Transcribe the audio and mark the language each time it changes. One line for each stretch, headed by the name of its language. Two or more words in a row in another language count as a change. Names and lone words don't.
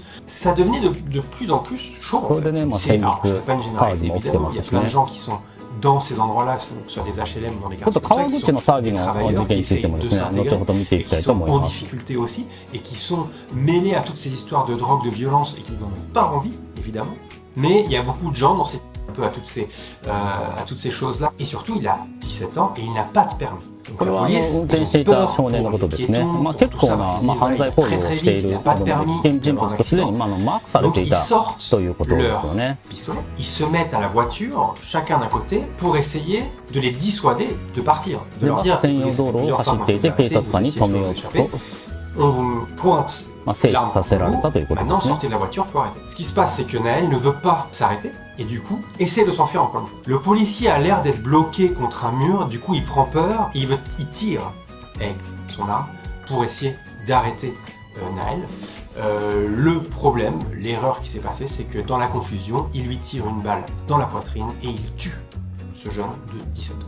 French: Ça devenait de plus en plus chaud en fait. Alors, je ne fais pas une généralité évidemment, il y a plein de gens qui sont dans ces endroits-là, que ce soit des HLM ou dans des quartiers comme ça, qui sont des travailleurs qui essayent de s'intégrer et qui sont en difficulté aussi, et qui sont mêlés à toutes ces histoires de drogue, de violence, et qui n'en ont pas envie, évidemment. Mais il y a beaucoup de gens dans un peu à toutes ces choses-là. Et surtout, il a 17 ans et il n'a pas de permis.
Japanese: これは運転していた少年のことですね。結構な犯罪行為をしている危険人物とすでにマークされていたということですよね。
French: Ils se mettent à la voiture, chacun d'un côté, pour essayer de les dissuader de partir. De leur dire,
Japanese: 専用道路を走っていて警察官に止めようと
French: on vous pointe
Japanese: 制止させられたということです
French: maintenant
Japanese: ね。
French: sortez de la voiture pour arrêter. Ce qui se passe, c'est que Naël ne veut pas s'arrêter et du coup essaie de s'enfuir encore une fois. Le policier a l'air d'être bloqué contre un mur, du coup il prend peur et il tire avec son arme pour essayer d'arrêter Naël. Le problème, l'erreur qui s'est passée, c'est que dans la confusion, il lui tire une balle dans la poitrine et il tue ce jeune de 17 ans.